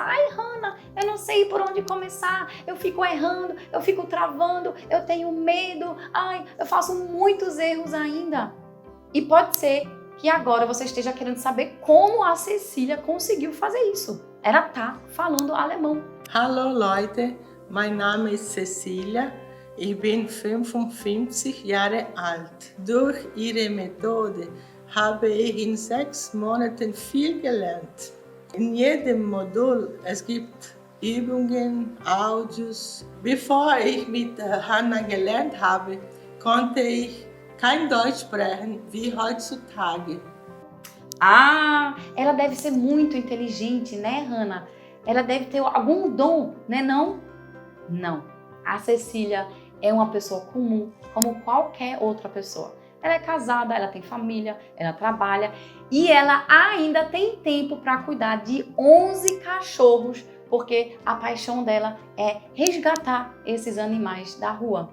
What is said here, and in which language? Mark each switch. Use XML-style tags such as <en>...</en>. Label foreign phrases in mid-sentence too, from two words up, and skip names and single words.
<pt>Ai, Hannah, eu não sei por onde começar, eu fico errando, eu fico travando, eu tenho medo, ai, eu faço muitos erros ainda. E pode ser que agora você esteja querendo saber como a Cecília conseguiu fazer isso. Ela tá falando alemão.</pt> <de>Hallo Leute, mein Name ist Cecilia. Ich bin 55 Jahre alt. Durch ihre Methode habe ich in 6 Monaten viel gelernt. In jedem Modul es gibt Übungen, Audios. Bevor ich mit Hannah gelernt habe, konnte ich kein Deutsch sprechen wie heutzutage.</de> <pt>Ah, ela deve ser muito inteligente, né, Hannah? Ela deve ter algum dom, né, não? Não. A Cecília é uma pessoa comum, como qualquer outra pessoa. Ela é casada, ela tem família, ela trabalha e ela ainda tem tempo para cuidar de 11 cachorros, porque a paixão dela é resgatar esses animais da rua.</pt>